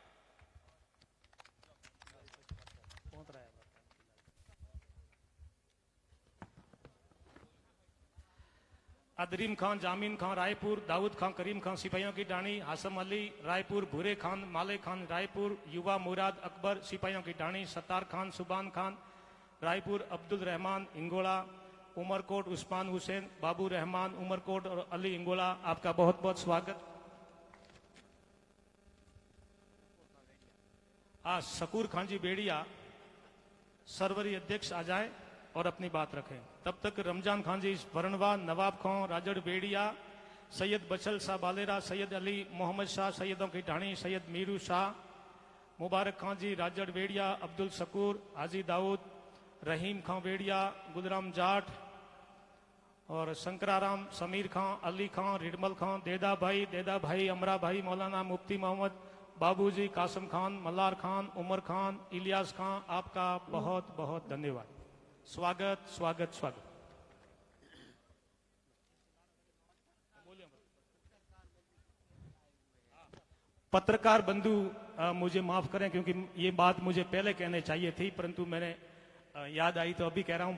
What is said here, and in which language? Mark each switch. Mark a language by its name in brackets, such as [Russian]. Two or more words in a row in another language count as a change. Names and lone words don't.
[Hindi] अदरीम खान, जामीन खान रायपुर, दाऊद खान, करीम खान सिपाहियों की टाणी, हासम अली रायपुर, भूरे खान, माले खान रायपुर, युवा मुराद अकबर सिपाहियों की टाणी, सत्तार खान, सुबान खान रायपुर, अब्दुल रहमान इंगोला, उमरकोट, उस्मान हुसैन, बाबू रहमान उमरकोट और अली इंगोला, आपका बहुत बहुत स्वागत। आज शकूर खान जी बेड़िया सरवरी अध्यक्ष आ जाए और अपनी बात रखें। तब तक रमजान खान जी वरणवा, नवाब खान राजड़ बेड़िया, सैयद बचल शाह बालेरा, सैयद अली मोहम्मद शाह सैयदों की ढाणी, सैयद मीरू शाह, मुबारक खान जी राजड़ बेड़िया, अब्दुल शकूर, हाजी दाऊद, रहीम खां बेड़िया, गुलराम जाट और शंकराराम, समीर खां, अली खां, रिडमल खां, देदा भाई, अमरा भाई, मौलाना मुफ्ती मोहम्मद, बाबूजी, कासम खान, मल्लार खान, उमर खान, इलियास खां, आपका बहुत बहुत धन्यवाद। स्वागत स्वागत स्वागत। पत्रकार बंधु मुझे माफ करें क्योंकि ये बात मुझे पहले कहने चाहिए थी, परंतु मैंने याद आई तो अभी कह रहा हूं।